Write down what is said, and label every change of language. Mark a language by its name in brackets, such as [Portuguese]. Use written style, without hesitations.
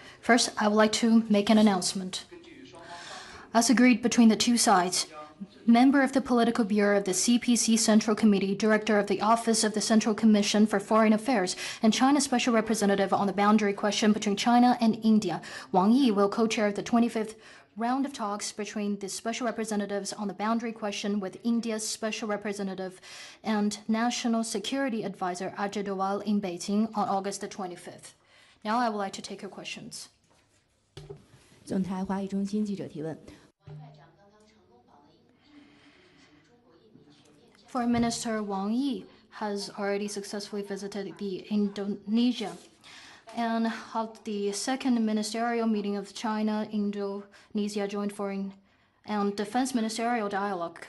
[English] First, I would like to make an announcement. As agreed between the two sides, member of the Political Bureau of the CPC Central Committee, Director of the Office of the Central Commission for Foreign Affairs, and China's Special Representative on the boundary question between China and India, Wang Yi will co-chair the 25th round of talks between the special representatives on the boundary question with India's special representative and National Security Advisor Ajay Doval in Beijing on August the 25th. Now I would like to take your questions. [Chinese] 总台华语中心记者提问。 [English] Foreign Minister Wang Yi has already successfully visited Indonesia and held the second ministerial meeting of China-Indonesia Joint Foreign and Defense Ministerial Dialogue.